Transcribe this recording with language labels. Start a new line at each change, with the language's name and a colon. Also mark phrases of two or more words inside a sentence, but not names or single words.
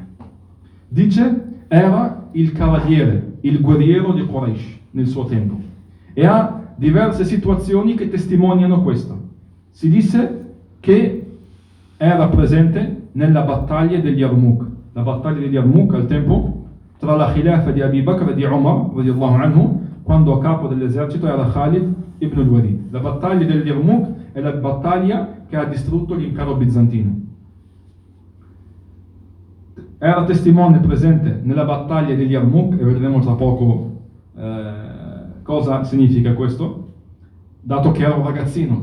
Italian: Dice, era il cavaliere, il guerriero di Quraysh nel suo tempo, e ha diverse situazioni che testimoniano questo. Si dice che era presente nella battaglia degli Yarmouk. La battaglia degli Yarmouk al tempo tra la khilafa di Abi Bakr e di Umar
Arabic: رضي الله عنه,
Italian: quando a capo dell'esercito era Khalid ibn al-Walid. La battaglia degli Yarmouk è la battaglia che ha distrutto l'impero bizantino. Era testimone presente nella battaglia degli Yarmouk, e vedremo tra poco cosa significa questo, dato che era un ragazzino.